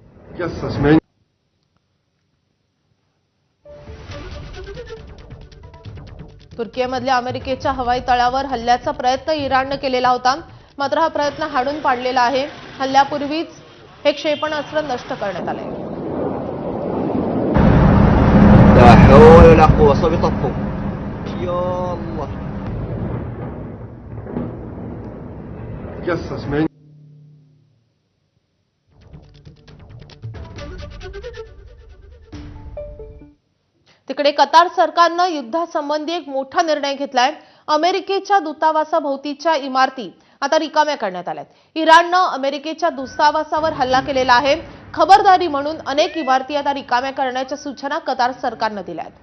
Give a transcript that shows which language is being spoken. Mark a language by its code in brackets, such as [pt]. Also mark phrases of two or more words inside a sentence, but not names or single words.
[mr] तुर्कीमधल्या अमेरिकेच्या हवाई तळावर हल्ल्याचा प्रयत्न इराणने केलेला होता, मात्र हा प्रयत्न हाणून पाडलेला आहे। हल्ल्यापूर्वीच हे क्षेपणास्त्र नष्ट करण्यात आले। [ar] لا حول ولا قوة صوب يطفوا يا الله. قصص من [mr] तिकडे कतार सरकारने युद्धासंबंधी एक मोठा निर्णय घेतलाय। अमेरिकेच्या दूतावासाभोवतीच्या इमारती आता रिकाम्या करण्यात आल्यात। इराणने अमेरिकेच्या दूतावासावर हल्ला केलेला आहे। खबरदारी म्हणून अनेक इमारती आता रिकाम्या करण्याच्या सूचना कतार सरकारने दिल्या आहेत।